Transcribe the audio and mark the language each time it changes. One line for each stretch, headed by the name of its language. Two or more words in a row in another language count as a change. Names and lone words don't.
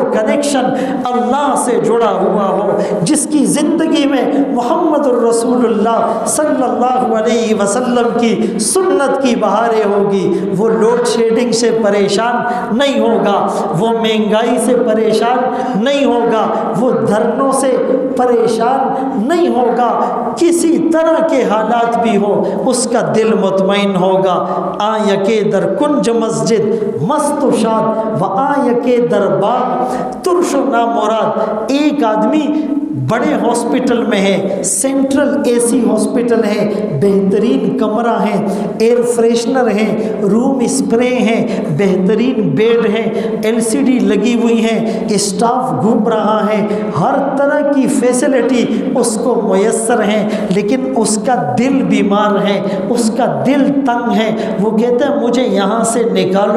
Urdu: کنیکشن اللہ سے جڑا ہوا ہو، جس کی زندگی میں
Arabic: محمد الرسول اللہ صلی اللہ علیہ وسلم
Urdu: کی سنت کی بہاریں ہوگی، وہ
English: load shedding
Urdu: سے پریشان نہیں ہوگا، وہ مہنگائی سے پریشان نہیں ہوگا، وہ دھرنوں سے پریشان نہیں ہوگا، کسی طرح کے حالات بھی ہو اس کا دل مطمئن ہوگا۔
Persian: آیکے در کنج مسجد مست و شاد و آیکے در باغ ترش و نامراد۔
Urdu: ایک آدمی بڑے ہاسپٹل میں ہے،
English: central AC
Urdu: ہاسپٹل ہے، بہترین کمرہ ہے،
English: air freshener
Urdu: ہے،
English: room spray
Urdu: ہیں، بہترین بیڈ ہے، LCD لگی ہوئی ہے، اسٹاف گھوم رہا ہے، ہر طرح کی فیسلٹی اس کو میسر ہے، لیکن اس کا دل بیمار ہے، اس کا دل تنگ ہے، وہ کہتا ہے مجھے یہاں سے نکالو۔